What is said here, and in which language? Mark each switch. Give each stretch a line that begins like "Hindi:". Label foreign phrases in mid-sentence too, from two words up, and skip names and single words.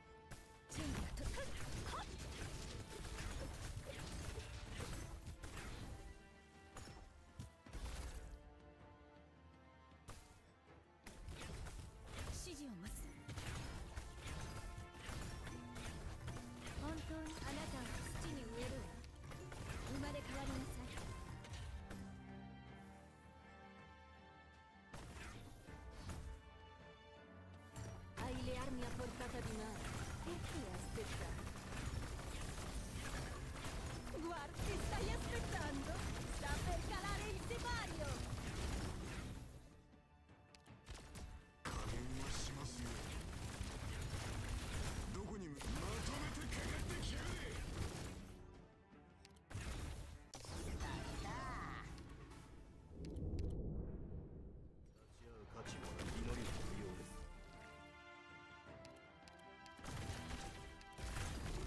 Japanese: 準備はとっ。指示を待つ。本当にあなたを土に植えるわ。生まれ変わりなさい。
Italian: Hai le armi a portata di mano. E che aspettare? Guarda, che stai aspettando? Sta per calare il sipario!
Japanese: 加減はしますよ。どこにまとめてかかってきやがれ。立ち会う価値も祈りも不要です。